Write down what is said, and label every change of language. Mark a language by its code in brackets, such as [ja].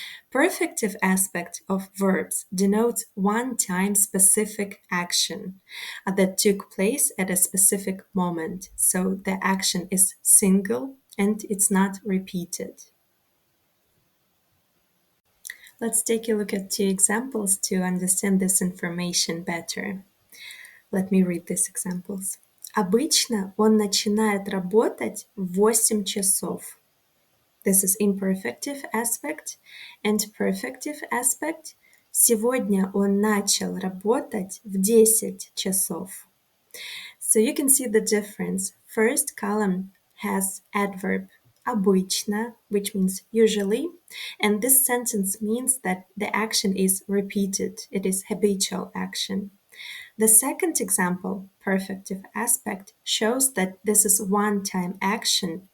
[en] Perfective aspect of verbs denotes one-time specific action that took place at a specific moment. So the action is single and it's not repeated. Let's take a look at two examples to understand this information better. Let me read these examples. [ru] Обычно он начинает работать в 8 часов. [en] This is imperfective aspect and perfective aspect. [ru] Сегодня он начал работать в 10 часов. [en] So you can see the difference. First column has adverb обычно, which means usually, and this sentence means that the action is repeated. It is habitual action. The second example, perfective aspect, shows that this is one-time action.